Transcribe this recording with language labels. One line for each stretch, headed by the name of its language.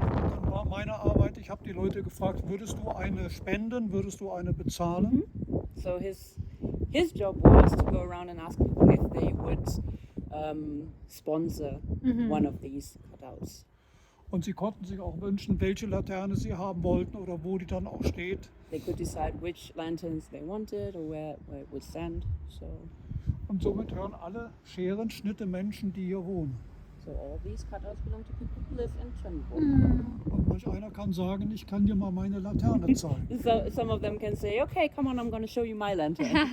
German: Dann war meine Arbeit, ich habe die Leute gefragt, würdest du eine spenden, würdest du eine bezahlen?
English: So his job was to go around and ask people if they would sponsor one of these cutouts.
German: Und sie konnten sich auch wünschen, welche Laterne sie haben wollten oder wo die dann auch steht.
English: They could decide which lanterns they wanted or where it would stand. So.
German: Und somit hören alle Scherenschnitte Menschen, die hier wohnen.
English: So all these cutouts belong to people who live in Trelleborg.
German: Und manch einer kann sagen, ich kann dir mal meine Laterne zeigen.
English: So some of them can say, okay, come on, I'm going to show you my lantern.